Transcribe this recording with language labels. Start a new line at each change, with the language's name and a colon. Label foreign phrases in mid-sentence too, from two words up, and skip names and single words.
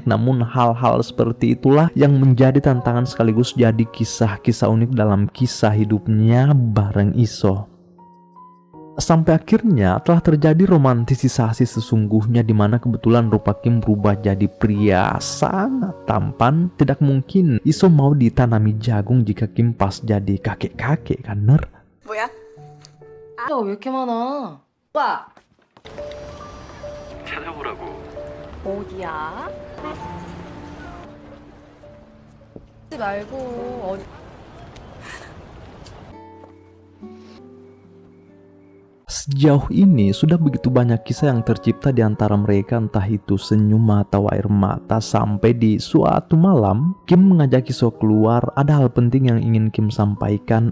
Indonesian: Namun hal-hal seperti itulah yang menjadi tantangan sekaligus jadi kisah-kisah unik dalam kisah hidupnya bareng Iso. Sampai akhirnya telah terjadi romantisasi sesungguhnya, di mana kebetulan rupa Kim berubah jadi pria sangat tampan. Tidak mungkin Iso mau ditanami jagung jika Kim pas jadi kakek-kakek kan
Korean: 뭐야? 야, 왜 이렇게 많아? 오빠! 찾아보라고. 어디야? 하지 말고 어디...
Indonesian: Sejauh ini sudah begitu banyak kisah yang tercipta di antara mereka, entah itu senyum atau air mata. Sampai di suatu malam Kim mengajak Iso keluar. Ada hal penting yang ingin Kim sampaikan.